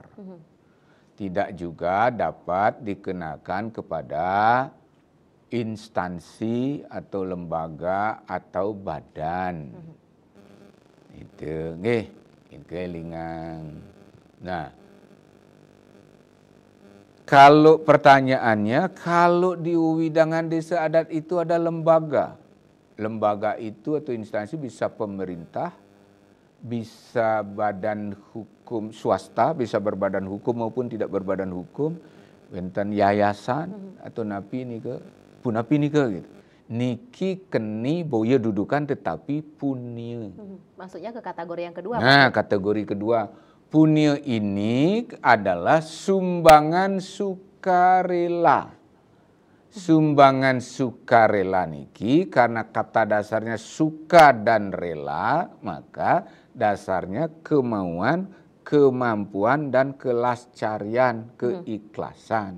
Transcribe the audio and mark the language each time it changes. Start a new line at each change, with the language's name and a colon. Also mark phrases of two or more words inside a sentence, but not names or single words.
Indonesian: Tidak juga dapat dikenakan kepada instansi atau lembaga atau badan. Itu nggih, itu elingan. Nah, kalau pertanyaannya, kalau di wewidangan desa adat itu ada lembaga. Lembaga itu atau instansi bisa pemerintah, bisa badan hukum swasta, bisa berbadan hukum maupun tidak berbadan hukum,
Balinese: benten
Indonesian: yayasan atau
Balinese: napi nika, punapi nika gitu. Niki keni boya dudukan
Indonesian: tetapi punya. Maksudnya ke kategori yang kedua. Nah, kategori kedua. Punya ini adalah sumbangan sukarela. Sumbangan sukarela niki karena kata dasarnya suka dan rela, maka dasarnya kemauan, kemampuan dan kelascarian, keikhlasan.